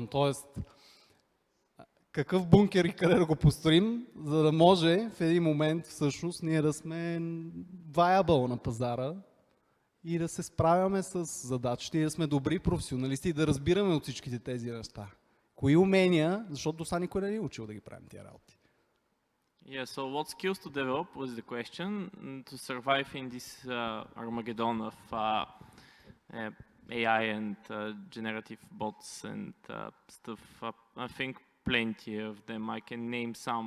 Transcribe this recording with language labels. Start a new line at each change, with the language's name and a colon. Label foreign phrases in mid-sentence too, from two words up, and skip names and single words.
Bulgarian: Тоест, какъв бункер и къде да го построим, за да може в един момент всъщност ние да сме viable на пазара и да се справяме с задачите и да сме добри професионалисти и да разбираме от всичките тези неща. Кои умения, защото до сега никой не ни е учил да ги правим тия работи.
English: Yeah, so what skills to develop was the question to survive in this Armageddon of AI and generative bots and stuff. I think plenty of them. I can name some.